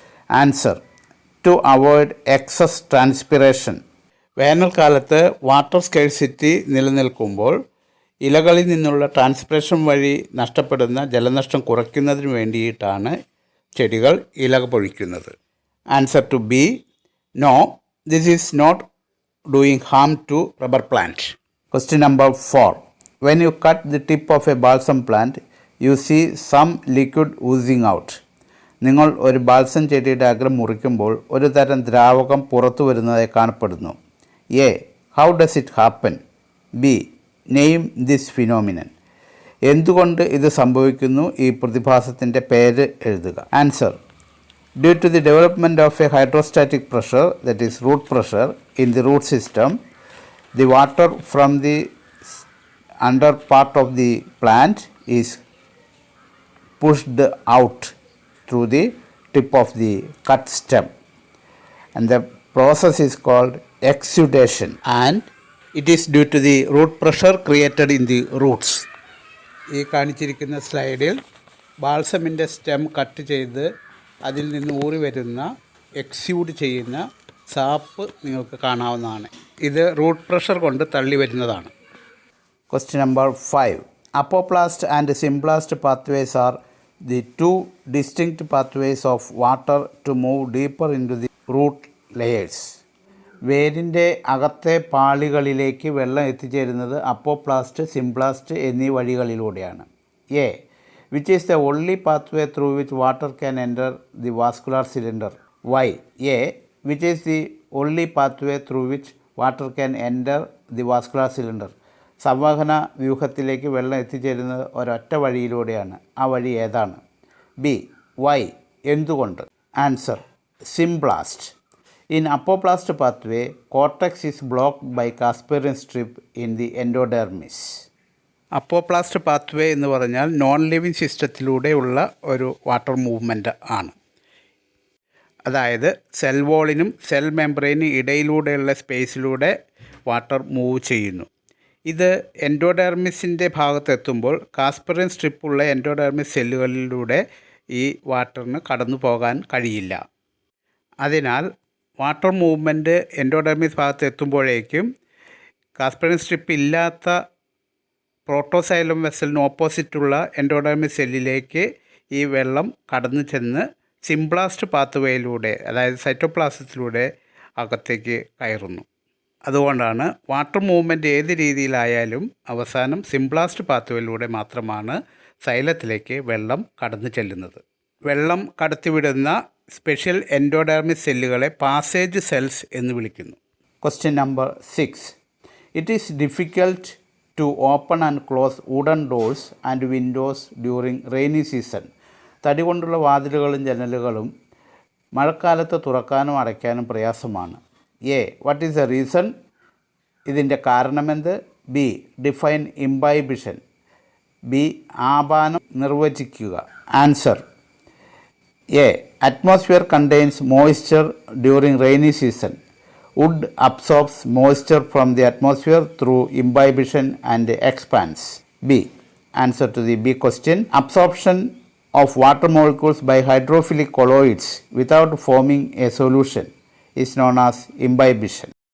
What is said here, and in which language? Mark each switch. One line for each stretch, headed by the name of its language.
English: Answer: to avoid excess transpiration.
Malayalam: വേനൽക്കാലത്ത് water scarcity നിലനിൽക്കുമ്പോൾ ഇലകളിൽ നിന്നുള്ള ട്രാൻസ്പിറേഷൻ വഴി നഷ്ടപ്പെടുന്ന ജലനഷ്ടം കുറയ്ക്കുന്നതിന് വേണ്ടിയിട്ടാണ് ചെടികൾ ഇല പൊഴിക്കുന്നത്.
English: Answer to B: no, this is not doing harm to rubber plant. Question number 4. When you cut the tip of a balsam plant, you see some liquid oozing out.
Malayalam: നിങ്ങൾ ഒരു ബാൽസം ചെടിയുടെ അഗ്രം മുറിക്കുമ്പോൾ ഒരു തരം ദ്രാവകം പുറത്തു വരുന്നതായി കാണപ്പെടുന്നു.
English: A. How does it happen? B. Name this phenomenon.
Malayalam: എന്തുകൊണ്ട് ഇത് സംഭവിക്കുന്നു? ഈ പ്രതിഭാസത്തിൻ്റെ പേര് എഴുതുക.
English: Answer: Due to the development of a hydrostatic pressure, that is root pressure, in the root system, the water from the under part of the plant is pushed out through the tip of the cut stem, and the process is called exudation, and it is due to the root pressure created in the roots.
Malayalam: ഈ കാണിച്ചിരിക്കുന്ന സ്ലൈഡിൽ ബാൾസമിൻ്റെ stem cut ചെയ്ത് അതിൽ നിന്ന് ഊറി വരുന്ന എക്സ്യൂഡ് ചെയ്യുന്ന sap നിങ്ങൾക്ക് കാണാവുന്നതാണ്. ഇത് റൂട്ട് പ്രഷർ കൊണ്ട് തള്ളി വരുന്നതാണ്.
English: Question number 5. Apoplast and symplast pathways are the two distinct pathways of water to move deeper into the root layers.
Malayalam: വേരിൻ്റെ അകത്തെ പാളികളിലേക്ക് വെള്ളം എത്തിച്ചേരുന്നത് അപ്പോപ്ലാസ്റ്റ്, സിംപ്ലാസ്റ്റ് എന്നീ വഴികളിലൂടെയാണ്.
English: A. Which is the only pathway through which water can enter the vascular cylinder? Why? A. Which is the only pathway through which water can enter the vascular cylinder?
Malayalam: സംവഹന വ്യൂഹത്തിലേക്ക് വെള്ളം എത്തിച്ചേരുന്നത് ഒരൊറ്റ വഴിയിലൂടെയാണ്. ആ വഴി ഏതാണ്? B. Y. എന്തുകൊണ്ട്?
English: Answer: symplast. In apoplast pathway, cortex is blocked by Casparian strip in the endodermis.
Malayalam: Apoplast pathway എന്ന് പറഞ്ഞാൽ non living സിസ്റ്റത്തിലൂടെയുള്ള ഒരു വാട്ടർ മൂവ്മെൻറ്റ് ആണ്. അതായത് സെൽ വോളിനും സെൽ മെംബ്രെയിനും ഇടയിലൂടെയുള്ള സ്പേസിലൂടെ വാട്ടർ മൂവ് ചെയ്യുന്നു. ഇത് എൻഡോഡെർമിസിൻ്റെ ഭാഗത്തെത്തുമ്പോൾ കാസ്പറിയൻ സ്ട്രിപ്പുള്ള എൻഡോഡെർമിസ് സെല്ലുകളിലൂടെ ഈ വാട്ടറിന് കടന്നു പോകാൻ കഴിയില്ല. അതിനാൽ വാട്ടർ മൂവ്മെൻറ്റ് എൻഡോഡെർമിസ് ഭാഗത്ത് എത്തുമ്പോഴേക്കും കാസ്പറിൻ സ്ട്രിപ്പ് ഇല്ലാത്ത പ്രോട്ടോസൈലം വെസലിന് ഓപ്പോസിറ്റുള്ള എൻഡോഡെർമിസ് സെല്ലിലേക്ക് ഈ വെള്ളം കടന്നു ചെന്ന് സിംപ്ലാസ്റ്റ് പാത്വേയിലൂടെ, അതായത് സൈറ്റോപ്ലാസത്തിലൂടെ അകത്തേക്ക് കയറുന്നു. അതുകൊണ്ടാണ് വാട്ടർ മൂവ്മെൻറ്റ് ഏത് രീതിയിലായാലും അവസാനം സിംപ്ലാസ്റ്റ് പാത്വേയിലൂടെ മാത്രമാണ് സൈലത്തിലേക്ക് വെള്ളം കടന്നു ചെല്ലുന്നത്. വെള്ളം കടത്തിവിടുന്ന സ്പെഷ്യൽ എൻഡോഡെർമിസ് സെല്ലുകളെ പാസേജ് സെൽസ് എന്ന് വിളിക്കുന്നു.
English: Question number 6. It is difficult to open and close wooden doors and windows during rainy season.
Malayalam: തടി കൊണ്ടുള്ള വാതിലുകളും ജനലുകളും മഴക്കാലത്ത് തുറക്കാനും അടയ്ക്കാനും പ്രയാസമാണ്.
English: A. What is the reason?
Malayalam: ഇതിൻ്റെ കാരണമെന്ത്?
English: B. Define imbibition. B.
Malayalam: ആപാനം നിർവചിക്കുക.
English: Answer A. Atmosphere contains moisture during rainy season. Wood absorbs moisture from the atmosphere through imbibition and expands. B. Answer to the B question. Absorption of water molecules by hydrophilic colloids without forming a solution is known as imbibition.